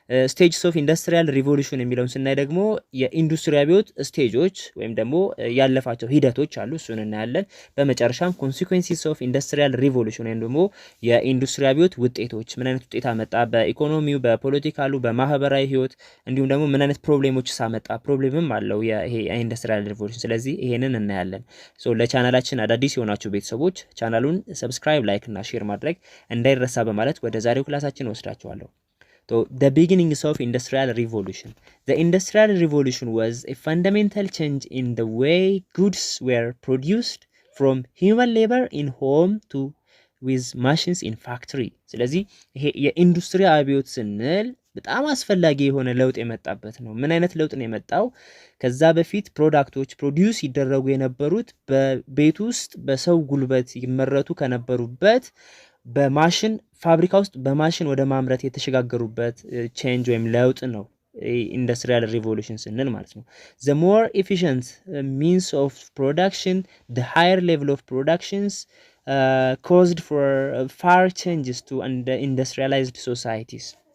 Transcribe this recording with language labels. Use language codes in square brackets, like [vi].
[am] ስቴጅስ ኦፍ ኢንዱስትሪያል ሪቮሉሽን የሚለውን ስናይ ደግሞ የኢንዱስትሪ አብዮት ስቴጆች ወይም ደግሞ ያለፋቸው ሂደቶች አሉ፣ እሱን እናያለን። በመጨረሻም ኮንሲኩዌንሲስ ኦፍ ኢንዱስትሪያል ሪቮሉሽን ወይም ደግሞ የኢንዱስትሪ አብዮት ውጤቶች ምን አይነት ውጤት አመጣ፣ በኢኮኖሚው፣ በፖለቲካሉ፣ በማህበራዊ ህይወት እንዲሁም ደግሞ ምን አይነት ፕሮብሌሞች ሳመጣ፣ ፕሮብሌምም አለው ይሄ ኢንዱስትሪያል ሪቮሉሽን። ስለዚህ ይሄንን እናያለን። ለቻናላችን አዳዲስ የሆናችሁ ቤተሰቦች ቻናሉን ሰብስክራይብ፣ ላይክ እና ሼር ማድረግ እንዳይረሳ በማለት ወደ ዛሬው ክላሳችን ወስዳችኋለሁ። [en] The beginnings of industrial revolution. The industrial revolution was a fundamental change in the way goods were produced from human labor in home to with machines in factory. [am] ስለዚህ ይሄ የኢንዱስትሪ አብዮት ስንል በጣም አስፈላጊ የሆነ ለውጥ የመጣበት ነው። ምን አይነት ለውጥ ነው የመጣው? ከዛ በፊት ፕሮዳክቶች ፕሮዲዩስ ይደረጉ የነበሩት በቤት ውስጥ በሰው ጉልበት ይመረቱ ከነበሩበት በማሽን ፋብሪካ ውስጥ በማሽን ወደ ማምረት የተሸጋገሩበት ቼንጅ ወይም ለውጥ ነው ኢንዱስትሪያል ሪቮሉሽን ስንል ማለት ነው። [en] the more efficient means of production, the higher level of productions caused for far changes to industrialized societies.